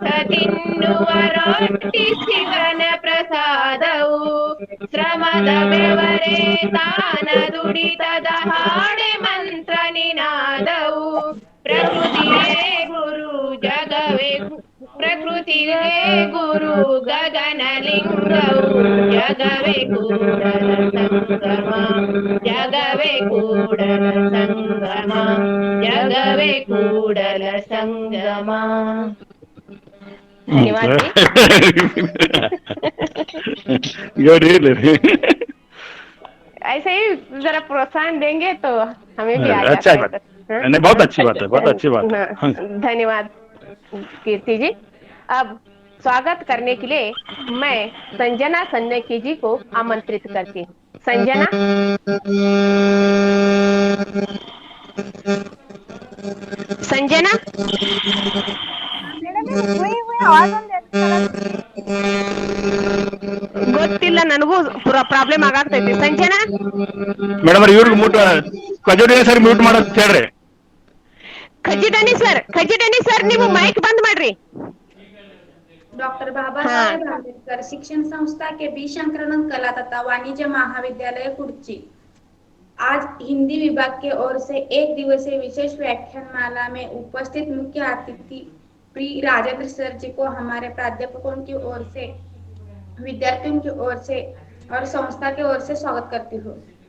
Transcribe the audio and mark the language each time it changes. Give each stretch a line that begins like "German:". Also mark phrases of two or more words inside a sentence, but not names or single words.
Kannada: ತಿನ್ನುವ ರೊಟ್ಟಿ ಶಿವನ ಪ್ರಸಾದವು ಶ್ರಮದ ಬೆವರೇ ತಾನ ದುಡಿತದ ಹಾಡೆ ಮಂತ್ರ ನಿನಾದವು ಪ್ರಕೃತಿಯೇ ಗುರು ಜಗವೇ ಪ್ರಕೃತಿಯೇ ಗುರು ಗಗನಲಿಂಗವು ಜಗವೇ ಕೂಡಲ ಸಂಗಮ ಜಗವೇ ಕೂಡಲ ಸಂಗಮ ಜಗವೇ ಕೂಡಲ ಸಂಗಮ।
Hindi: धन्यवाद जी। ऐसे ही जरा प्रोत्साहन देंगे तो हमें भी आ अच्छा जाता बात है। नहीं, बहुत अच्छी बात है, बहुत अच्छी बात है। हाँ। धन्यवाद कीर्ति जी। अब स्वागत करने के लिए मैं संजना सन्नेकी जी को आमंत्रित करती हूँ।
Kannada: संजना। संजना ಗೊತ್ತಿಲ್ಲ, ನನಗೂ ಪ್ರಾಬ್ಲಮ್ ಆಗಾಗ್ತೈತಿ। ಸಂಜನಾ ಮೇಡಮ್ ಇವ್ರಿಗೆ ಮ್ಯೂಟ್ ಕಜೋಡಿ ಸರ್ ಮ್ಯೂಟ್ ಮಾಡೋದು ಹೇಳ್ರಿ। ಖಜಿಡನಿ ಸರ್ ನೀವು ಮೈಕ್ ಬಂದ್ ಮಾಡ್ರಿ।
Hindi: डॉक्टर बाबा साहेब आंबेडकर शिक्षण संस्था के बी शंकरानंद कला तथा वाणिज्य महाविद्यालय कुर्ची आज हिंदी विभाग के ओर से एक दिवसीय विशेष व्याख्यानमाला में उपस्थित मुख्य अतिथि पी राजेंद्र सर जी को हमारे प्राध्यापकों की ओर से, विद्यार्थियों की ओर से और संस्था की ओर से स्वागत करती हूँ।